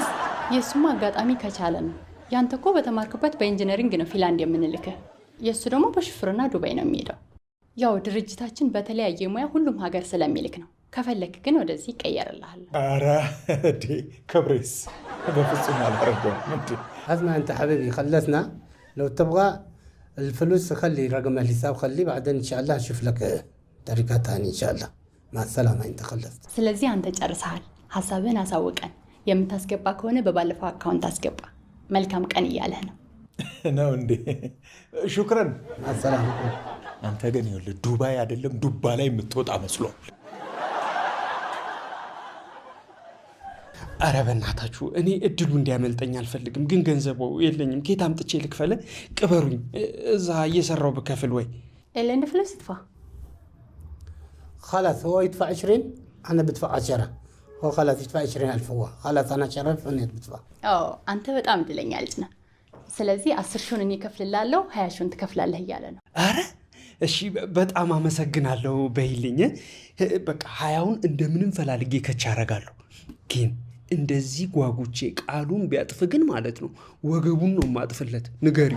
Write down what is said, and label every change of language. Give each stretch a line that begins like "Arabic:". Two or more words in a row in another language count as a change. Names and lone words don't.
Amharic: የእሱማ አጋጣሚ ከቻለ ነው። ያንተ እኮ በተማርክበት በኢንጂነሪንግ ነው ፊንላንድ የምንልክህ። የእሱ ደግሞ በሹፍርና ዱባይ ነው የሚሄደው። ያው ድርጅታችን በተለያየ ሙያ ሁሉም ሀገር ስለሚልክ ነው። ከፈለክ ግን ወደዚህ ይቀየርልሃል። ኧረ እንዴ ክብሬስ በፍጹም አላደርገውም። እንዴ
Arabic: اسمع انت حبيبي خلصنا لو تبغى الفلوس خلي رقم الحساب خليه بعدين ان شاء الله اشوف لك طريقه ثانيه ان شاء الله مع السلامه انت خلصت
Amharic: ስለዚህ አንተ ጨርሰሃል። ሐሳብህን አሳውቀን። የምታስገባ ከሆነ በባለፈው አካውንት አስገባ። መልካም ቀን እያለህ ነው ነው እንዴ? ሹክራን
Arabic: مع السلامه
Amharic: አንተ ግን ይኸውልህ ዱባይ አይደለም ዱባ ላይ የምትወጣ መስሎ። ኧረ በእናታችሁ እኔ እድሉ እንዲያመልጠኝ አልፈልግም። ግን ገንዘቡ የለኝም። ከየት አምጥቼ ልክፈል? ቅበሩኝ። እዛ እየሰራው ብከፍል ወይ ኤለን ፍለስ ትፋ
Arabic: خلاص هو يدفع 20 انا بدفع 10 هو خلاص يدفع 20,000 هو خلاص انا شرف اني بدفع
Amharic: አንተ በጣም እድለኛ ልጅ ነህ። ስለዚህ 10 ሺውን እኔ ከፍልላለሁ 20 ሺውን ትከፍላለህ እያለ ነው። አረ እሺ በጣም አመሰግናለሁ በይልኝ። በቃ 20ውን እንደምንም ፈላልጌ ከቻ አረጋለሁ። ግን እንደዚህ ጓጉቼ ቃሉን ቢያጥፍ ግን ማለት ነው ወገቡን ነው ማጥፍለት። ንገሪው።